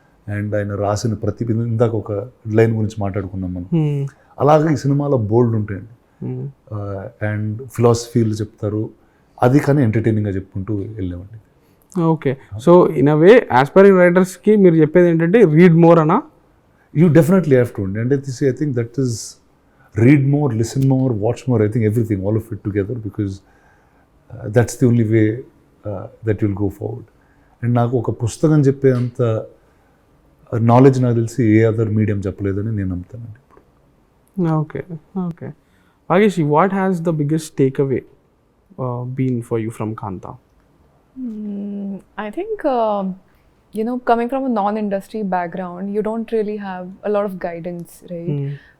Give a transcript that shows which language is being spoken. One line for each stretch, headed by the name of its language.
Telugu: And ఆయన రాసిన ప్రతి ఇందాక ఒక లైన్ గురించి మాట్లాడుకున్నాం మనం, అలాగే ఈ సినిమాలో బోల్డ్ ఉంటాయండి. అండ్ ఫిలాసఫీలు చెప్తారు, అది కానీ ఎంటర్టైనింగ్గా చెప్పుకుంటూ వెళ్ళామండి. Okay,
English: so in a way
Telugu: aspiring రైటర్స్కి మీరు చెప్పేది ఏంటంటే
English: read more
Telugu: అనా?
English: You definitely have to. And I think that is read more, listen more, watch more. I think everything, all of it together, because that's the only way that you'll go forward.
Telugu: And నాకు ఒక పుస్తకం చెప్పే అంత knowledge నాకు తెలిసి ఏ other medium చెప్పలేదని నేను నమ్ముతానండి ఇప్పుడు.
English: Okay okay, Bhagyashri, what has the biggest takeaway been for you from Kaantha? I think, coming from a non-industry background, you don't really have a lot of guidance, right?